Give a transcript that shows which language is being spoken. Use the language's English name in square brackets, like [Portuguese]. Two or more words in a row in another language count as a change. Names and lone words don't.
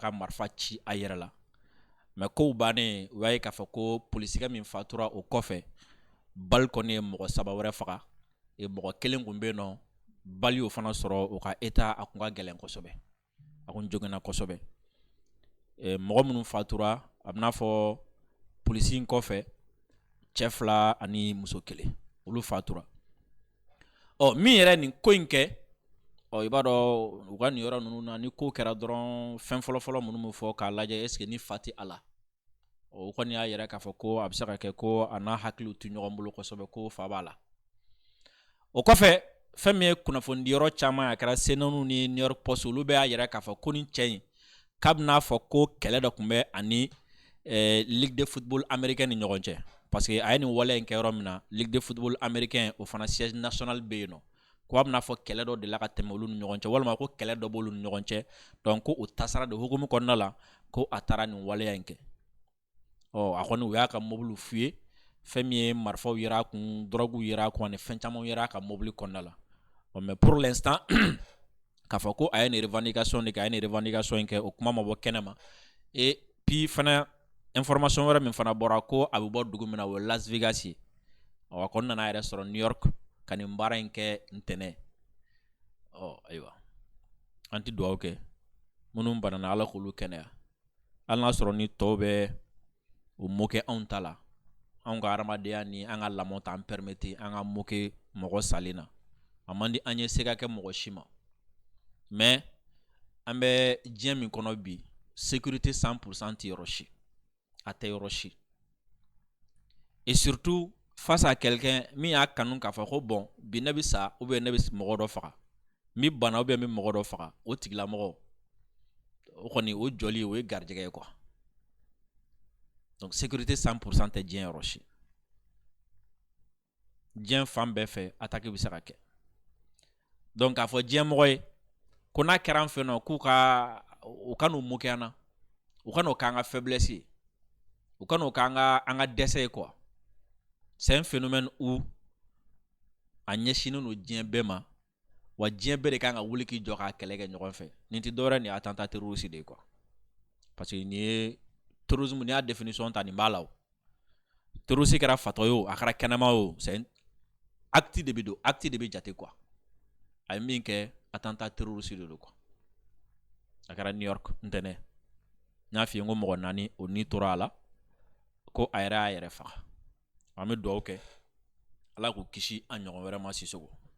[Bambara] ka marifa ci a yɛrɛ la mais kow bannen u y'a ye k'a fɔ ko polisikɛ min fatura o kɔfɛ bali kɔni ye mɔgɔ 3 wɛrɛ faga mɔgɔ 1 kun bɛ yen nɔ bali y'o fana sɔrɔ o ka état a kun ka gɛlɛn kosɛbɛ a kun joginna kosɛbɛ mɔgɔ minnu fatura a bɛ n'a fɔ polisi in kɔfɛ cɛ 2 ani muso 1 olu fatura min yɛrɛ nin ko in kɛ i b'a dɔn u ka nin yɔrɔ ninnu na ni ko kɛra dɔrɔn fɛn fɔlɔ minnu bɛ fɔ k'a lajɛ [French] est-ce que [Bambara] ni fa tɛ a la o kɔni y'a yɛrɛ k'a fɔ ko a bɛ se ka kɛ ko a n'a hakiliw tɛ ɲɔgɔn bolo kosɛbɛ ko fa b'a la o kɔfɛ fɛn min ye kunnafonidi yɔrɔ caman a kɛra CNN ni New York Post olu bɛ y'a yɛrɛ k'a fɔ ko ni cɛ in k'a bɛ n'a fɔ ko kɛlɛ dɔ tun bɛ ani Ligue de football américain ni ɲɔgɔn cɛ [French] parce que [Bambara] a ye nin waleya in kɛ yɔrɔ min na Ligue de football américain o fana [French] siège national [Bambara] bɛ yen nɔ ko a bɛ n'a fɔ kɛlɛ dɔ de la ka tɛmɛ olu ni ɲɔgɔn cɛ walima ko kɛlɛ dɔ b'olu ni ɲɔgɔn cɛ donc ko o tasara de hukumu kɔnɔna la ko a taara nin waleya in kɛ a kɔni u y'a ka mobile f'u ye fɛn min ye marifaw yera a kun drogue yera a kun ani fɛn caman yera a ka mobile kɔnɔna la [French] mais pour l'instant [Bambara] k'a fɔ ko a ye nin revendication de kɛ a ye nin revendication in kɛ o kuma ma bɔ kɛnɛ ma [French] et puis [Bambara] fana information wɛrɛ min fana bɔra ko a bɛ bɔ dugu min na o ye Las Vegas ye a kɔni nana yɛrɛ sɔrɔ New York ka nin baara in kɛ ntɛnɛn ayiwa an tɛ dugawu kɛ minnu banana ala k'olu kɛnɛya hali n'a sɔrɔ ni tɔw bɛ o moquer anw ta la anw ka hadamadenya ni an ka lamɔ t'an permettre an ka moquer mɔgɔ salen na a man di an ye se ka kɛ mɔgɔ si ma mais an bɛ diɲɛ min kɔnɔ bi sécurité 100% tɛ yɔrɔ si a tɛ yɔrɔ si [French] et surtout face à quelqu'un [Bambara] min y'a kanu k'a fɔ ko bon bi ne bɛ sa [French] ou bien [Bambara] ne bɛ mɔgɔ dɔ faga min bana [French] ou bien [Bambara] min mɔgɔ dɔ faga o tigilamɔgɔ o kɔni o jɔli o ye garijɛgɛ ye [French] quoi donc sécurité [Bambara] 100% tɛ diɲɛ yɔrɔ si diɲɛ fan bɛɛ fɛ attaque bɛ se ka kɛ donc k'a fɔ diɲɛ mɔgɔ ye ko n'a kɛra an fɛ nɔ k'u ka u ka n'u moquer an na u ka n'o k'an ka faiblesse ye u ka n'o k'an ka dɛsɛ ye quoi [French] c'est un phénomène où [Bambara] a ɲɛsinnen don diɲɛ bɛɛ ma wa diɲɛ bɛɛ de kan ka wuli k'i jɔ k'a kɛlɛ kɛ ɲɔgɔn fɛ nin tɛ dɔwɛrɛ nin ye [French] attentat terroriste [Bambara] de ye [French] quoi parce que [Bambara] nin ye terrorisme ni y'a définition ta nin b'a la o terroriste kɛra fatɔ ye o a kɛra kɛnɛma o [French] c'est acte [Bambara] de bɛ don acte de bɛ jate quoi a ye min kɛ [French] attentat terroriste [Bambara] de don quoi a kɛra New York ntɛnɛn n y'a f'i ye n ko mɔgɔ 4 o ni tora a la ko a yɛrɛ y'a yɛrɛ faga an bɛ dugawu kɛ ala k'u kisi a ɲɔgɔn wɛrɛ ma Sisoko